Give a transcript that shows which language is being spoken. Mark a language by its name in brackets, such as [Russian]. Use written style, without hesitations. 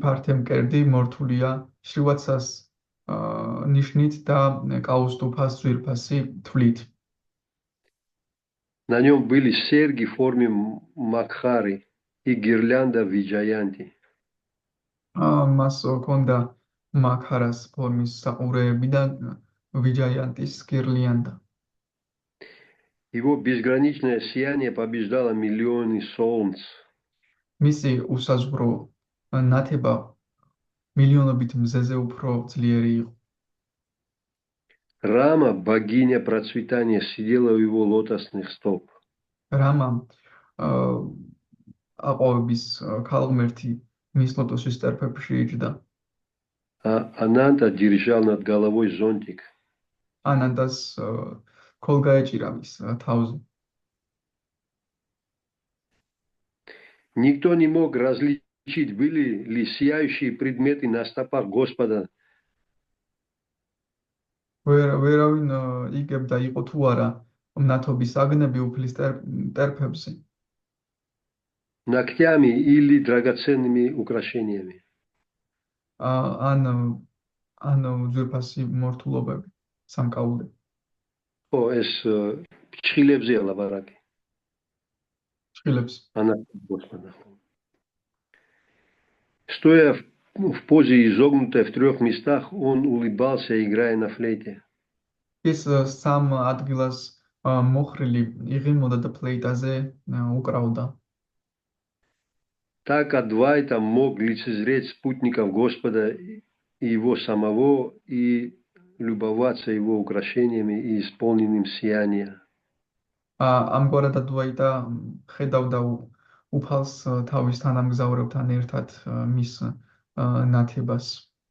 [Georgian] ფართე მკერდი მორთულია შრივაცას ნიშნით და კაუსტუფას ძვირფასი თვლით. [Russian] На нем были серьги в форме Макхары и гирлянда Виджаянти. [Georgian] მას ჰქონდა მაქარას ფორმის საყურეები და ვიჯაიანტის გირლიანდა. [Russian] Его безграничное сияние побеждало миллионы солнц. [Georgian] მისი უსაზღვრო ნათება მილიონობით მზეზე უფრო ძლიერი იყო. [Russian] Рама, богиня процветания, сидела у его лотосных стоп. [Georgian] Рама, აყვავების ქალღმერთი მის ლოტოსის სტერფებში იჯდა. [Russian] А Ананда держал над головой зонтик. [Georgian] ანანდას ქოლგა ეჭირა მის თავზე. [Russian] Никто не мог различить, были ли сияющие предметы на стопах Господа. [Georgian] ვერავინ იგებდა იყო თუ არა მნათობის აგნები უფლის ტერფებზე [Russian] Ногтями или драгоценными украшениями. [Georgian] ან ძვირფასი მორთულობები სამკაულები ეს ჩხილებზეა ლაბარაკი. ჩხილებს [Russian] Господа. Стоя в позе изогнутой в 3 местах, он улыбался, играя на флейте. [Georgian] ის სამ ადგილას მოხრილი იღიმოდა და ფლეიტაზე უკრავდა. [Russian] Так Адвайта мог лицезреть спутников Господа и его самого и любоваться его украшениями и исполненным сияния. [Georgian] ამგვარად ადვაიტა ხედავდა უფალს თავის თანამგზავრებთან ერთად მის ნათებას.